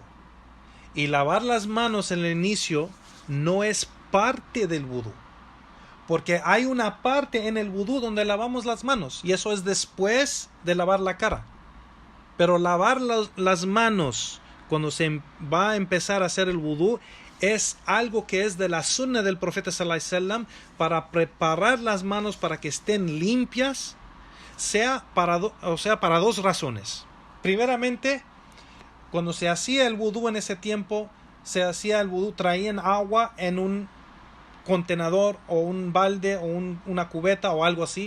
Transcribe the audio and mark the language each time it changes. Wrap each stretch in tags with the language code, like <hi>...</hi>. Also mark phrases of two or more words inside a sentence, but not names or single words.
<es>Y lavar las manos en el inicio no es parte del wudú, porque hay una parte en el wudú donde lavamos las manos, y eso es después de lavar la cara. Pero lavar las manos cuando se va a empezar a hacer el wudú es algo que es de la sunna del profeta</es> <ar>صلى الله عليه وسلم,</ar> <es>para preparar las manos para que estén limpias, sea para 2 razones. Primeramente, cuando se hacía el wudú en ese tiempo, traían agua en un contenedor o un balde o una cubeta o algo así.</es>